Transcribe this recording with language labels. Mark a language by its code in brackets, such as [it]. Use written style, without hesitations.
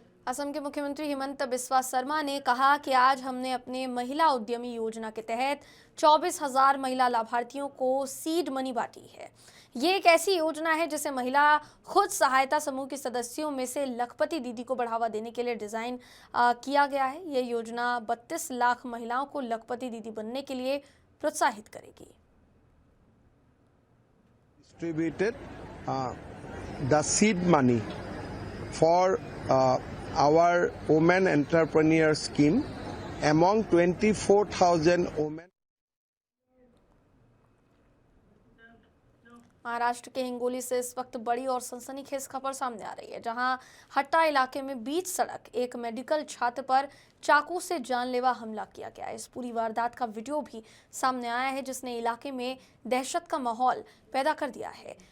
[hi] असम के मुख्यमंत्री हिमंत बिस्वा शर्मा ने कहा कि आज हमने अपने महिला उद्यमी योजना के तहत 24,000 महिला लाभार्थियों को सीड मनी बांटी है। ये एक ऐसी योजना है जिसे महिला खुद सहायता समूह के सदस्यों में से लखपति दीदी को बढ़ावा देने के लिए डिजाइन किया गया है। ये योजना 32 लाख महिलाओं को लखपति दीदी बनने के लिए प्रोत्साहित करेगी। [en] Distributed the seed money for our women entrepreneur scheme among 24,000 women. [hi] Maharashtra के हिंगोली से इस वक्त बड़ी और सनसनीखेज खबर सामने आ रही है, जहां हट्टा इलाके में बीच सड़क एक मेडिकल छात्र पर चाकू से जानलेवा हमला किया गया। इस पूरी वारदात का वीडियो भी सामने आया है, जिसने इलाके में दहशत का माहौल पैदा कर दिया है।